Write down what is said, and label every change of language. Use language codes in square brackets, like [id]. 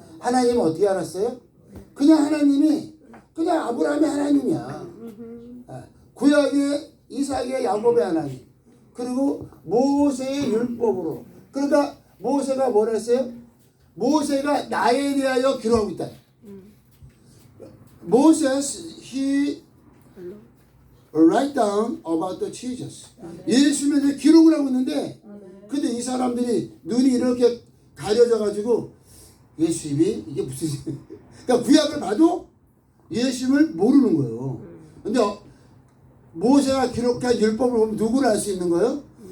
[ko] 하나님은 어떻게 알았어요? 그냥 하나님이 그냥 아브라함의 하나님이야. 구약의 이삭의 야곱의 하나님. 그리고 모세의 율법으로. 그러니까 모세가 뭘 했어요? 모세가 나에 대하여 기록하고 있다. [en] Moses, he write down about the Jesus. [ko] 예수님에 대해 기록을 하고 있는데, 근데 이 사람들이 눈이 이렇게 가려져 가지고 예수님이 이게 무슨 그러니까 구약을 봐도 예수님을 모르는 거예요. 근데 모세가 기록한 율법을 보면 누구를 알 수 있는 거예요?